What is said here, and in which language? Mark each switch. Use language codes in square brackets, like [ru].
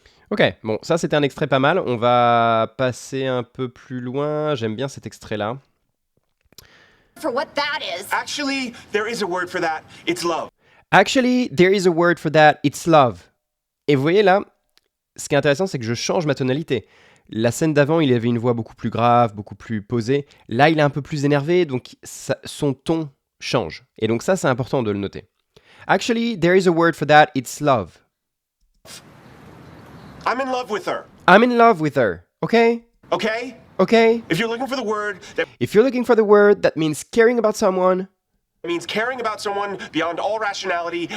[fr] Ok, bon, ça c'était un extrait pas mal. On va passer un peu plus loin. J'aime bien cet extrait-là. [en] For what that is. Actually, there is a word for that. It's love. Actually, there is a word for that. It's love. [fr] Et vous voyez là, ce qui est intéressant, c'est que je change ma tonalité. La scène d'avant, il avait une voix beaucoup plus grave, beaucoup plus posée. Là, il est un peu plus énervé, donc son ton change. Et donc ça, c'est important de le noter. [en] Actually, there is a word for that. It's love. I'm in love with her. I'm in love with her. Okay? Okay? Okay? If you're looking for the word that If you're looking for the word that means caring about someone, means caring about someone beyond all rationality